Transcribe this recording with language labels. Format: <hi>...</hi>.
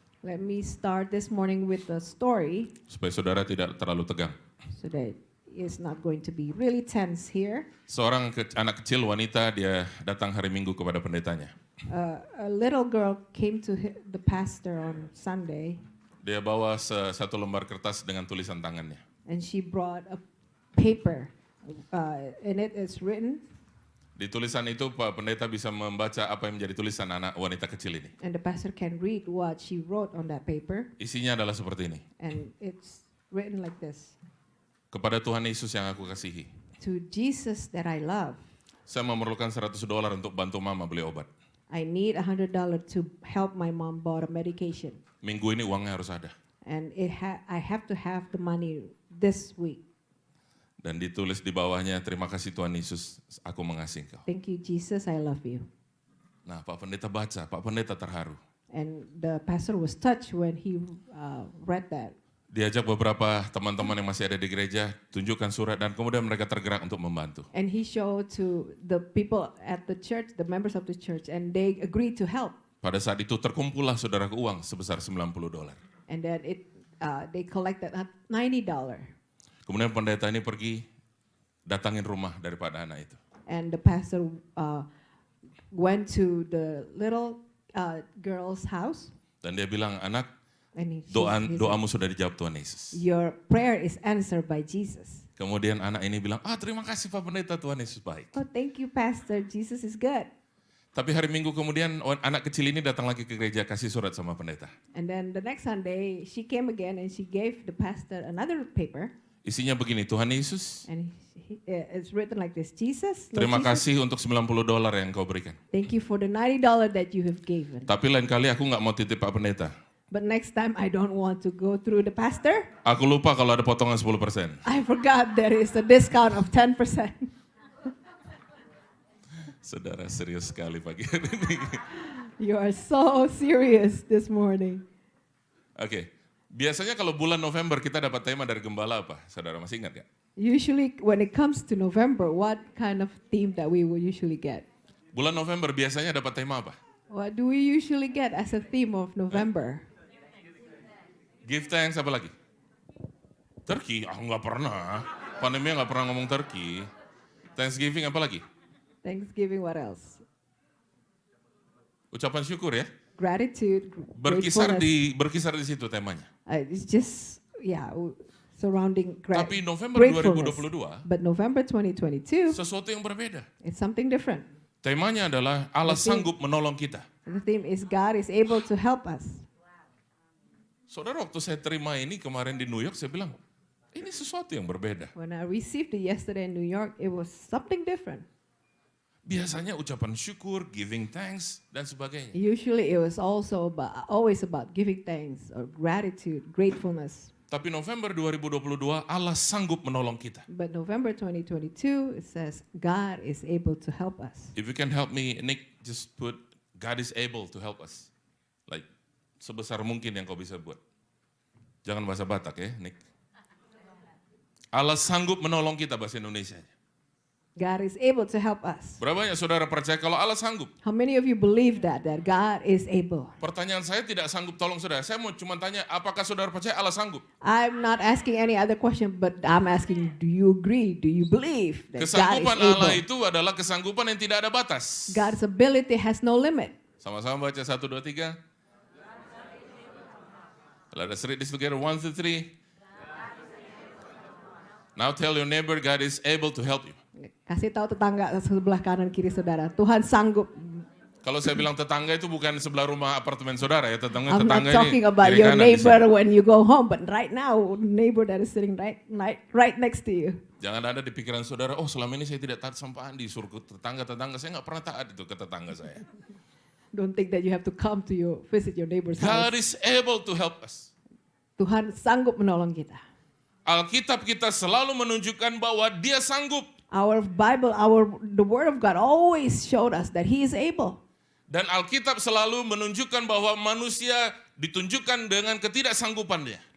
<en>Let me start this morning with a story</en> <id>supaya saudara tidak terlalu tegang.</id> <en>so that it's not going to be really tense here.</en> <id>Seorang anak kecil wanita, dia datang hari Minggu kepada pendetanya.</id> <en>A little girl came to the pastor on Sunday</en> <id>Dia bawa satu lembar kertas dengan tulisan tangannya.</id> <en>and she brought a paper. In it is written,</en> <id>Di tulisan itu Pak Pendeta bisa membaca apa yang menjadi tulisan anak wanita kecil ini.</id> <en>and the pastor can read what she wrote on that paper.</en> <id>Isinya adalah seperti ini.</id> <en>And it's written like this:</en> <id>Kepada Tuhan Yesus yang aku kasihi,</id> <en>To Jesus that I love,</en> <id>saya memerlukan $100 untuk bantu mama beli obat.</id> <en>I need $100 to help my mom bought a medication.</en> <id>Minggu ini uangnya harus ada.</id> <en>And I have to have the money this week.</en> <id>Dan ditulis di bawahnya, terima kasih Tuhan Yesus, aku mengasihi engkau.</id> <en>Thank you, Jesus, I love you.</en> <id>Nah, Pak Pendeta baca, Pak Pendeta terharu.</id> <en>And the pastor was touched when he read that.</en> <id>Diajak beberapa teman-teman yang masih ada di gereja, tunjukkan surat, dan kemudian mereka tergerak untuk membantu.</id> <en>And he showed to the people at the church, the members of the church, and they agreed to help.</en> <id>Pada saat itu terkumpullah saudara uang sebesar $90.</id> <en>And then they collected $90.</en> <id>Kemudian pendeta ini pergi datangin rumah daripada anak itu.</id> <en>And the pastor went to the little girl's house.</en> <id>Dan dia bilang, anak,</id> <en>And he</en> <id>doamu sudah dijawab Tuhan Yesus.</id> <en>Your prayer is answered by Jesus.</en> <id>Kemudian anak ini bilang, terima kasih Pak Pendeta, Tuhan Yesus baik.</id> <en>Oh, thank you, Pastor. Jesus is good.</en> <id>Tapi hari Minggu kemudian anak kecil ini datang lagi ke gereja kasih surat sama pendeta.</id> <en>And then the next Sunday, she came again and she gave the pastor another paper.</en> <id>Isinya begini, Tuhan Yesus,</id> <en>And it's written like this: Jesus, Lord</en> <id>terima</id> <en>Jesus,</en> <id>kasih untuk $90 yang kau berikan.</id> <en>thank you for the $90 that you have given.</en> <id>Tapi lain kali aku nggak mau titip Pak Pendeta.</id> <en>But next time, I don't want to go through the pastor.</en> <id>Aku lupa kalau ada potongan 10%.</id> <en>I forgot there is a discount of 10%.</en> <id>Saudara serius sekali pagi hari ini.</id> <en>You are so serious this morning.</en> <id>Oke, biasanya kalau bulan November kita dapat tema dari gembala apa? Saudara masih ingat ya?</id> <en>Usually, when it comes to November, what kind of theme that we will usually get?</en> <id>Bulan November biasanya dapat tema apa?</id> <en>What do we usually get as a theme of November? Give thanks</en> <id>apa lagi? Turkey? Nggak pernah. Pandemi nggak pernah ngomong Turkey. Thanksgiving apa lagi?</id> <en>Thanksgiving, what else?</en> <id>Ucapan syukur ya.</id> <en>Gratitude,</en> <id>Berkisar</id> <en>gratefulness.</en> <id>berkisar di situ temanya.</id> <en>It's just, surrounding</en> <id>Tapi November</id> <en>gratefulness.</en> <id>2022</id> <en>But November 2022,</en> <id>sesuatu yang berbeda.</id> <en>it's something different.</en> <id>Temanya adalah Allah sanggup menolong kita.</id> <en>The theme is God is able to help us.</en> <id>Saudara, waktu saya terima ini kemarin di New York, saya bilang, ini sesuatu yang berbeda.</id> <en>When I received it yesterday in New York, it was something different.</en> <id>Biasanya ucapan syukur,</id> <en>giving thanks,</en> <id>dan sebagainya.</id> <en>Usually it was always about giving thanks or gratitude, gratefulness.</en> <id>Tapi November 2022, Allah sanggup menolong kita.</id> <en>But November 2022, it says God is able to help us. If you can help me, Nick, just put God is able to help us. Like,</en> <id>sebesar mungkin yang kau bisa buat. Jangan bahasa Batak ya, Nick. Allah sanggup menolong kita, bahasa Indonesia.</id> <en>God is able to help us.</en> <id>Berapa banyak saudara percaya kalau Allah sanggup?</id> <en>How many of you believe that God is able?</en> <id>Pertanyaan saya tidak sanggup tolong saudara. Saya mau cuma tanya, apakah saudara percaya Allah sanggup?</id> <en>I'm not asking any other question, but I'm asking, do you agree? Do you believe that God is</en> <id>Kesanggupan Allah</id> <en>able?</en> <id>itu adalah kesanggupan yang tidak ada batas.</id> <en>God's ability has no limit.</en> <id>Sama-sama baca 1, 2, 3.</id> <en>Let us read this together. 1, 2, 3. Now tell your neighbor, God is able to help you.</en> <id>Kasih tahu tetangga sebelah kanan kiri saudara, Tuhan sanggup. Kalau saya bilang tetangga itu bukan sebelah rumah apartemen saudara ya, tetangga</id> <en>I'm not</en> <id>ini</id> <en>talking about</en> <id>kiri</id> <en>your</en> <id>kanan di</id> <en>neighbor</en> <id>sini.</id> <en>when you go home, but right now, neighbor that is sitting right next to you.</en> <id>Jangan ada di pikiran saudara, selama ini saya tidak taat sama Andi, suruh ke tetangga-tetangga, saya nggak pernah taat itu ke tetangga saya.</id> <en>Don't think that you have to come to visit your neighbor's God is able to help us.</en> <id>Tuhan sanggup menolong kita. Alkitab kita selalu menunjukkan bahwa Dia sanggup.</id> <en>Our Bible, the Word of God always showed us that He is able.</en> <id>Dan Alkitab selalu menunjukkan bahwa manusia ditunjukkan dengan ketidaksanggupannya.</id>